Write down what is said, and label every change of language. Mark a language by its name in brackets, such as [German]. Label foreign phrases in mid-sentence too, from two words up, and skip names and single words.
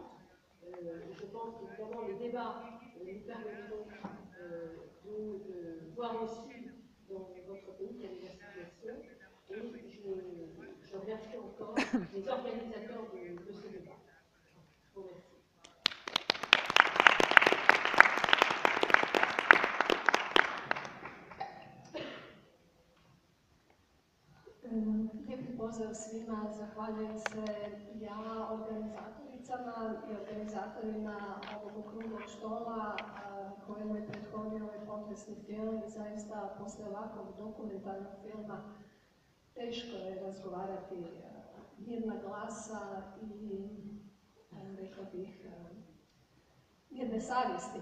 [French] Je pense qu'évidemment les débats nous permettront de voir aussi dans votre pays quelle est la situation. Et je remercie encore les organisateurs de ce débat. Je vous remercie. [Croatian] Lijepi pozdrav svima, zahvaljujem se ja organizatoricama i organizatorima ovog okruglog stola kojemu je prethodio ovaj potresni film i zaista posle ovakvog dokumentarnog filma teško je razgovarati mirna glasa i rekla bih mirne savjesti.